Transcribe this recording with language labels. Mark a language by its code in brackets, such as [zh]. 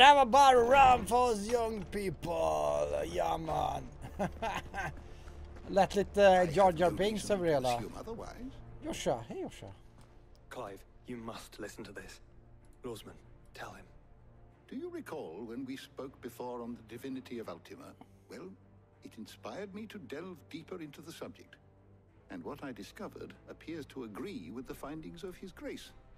[en] Have a bottle of rum for us young people. Yeah, man. [sv] Lät lite Jar Jar Binks över hela. [en] Joshua, hey Joshua. Clive, you must listen to this. Lawsman, tell him. Do you recall when we spoke before on the divinity of Ultima? Well, it inspired me to delve deeper into the subject. And what I discovered appears to agree with the findings of His Grace.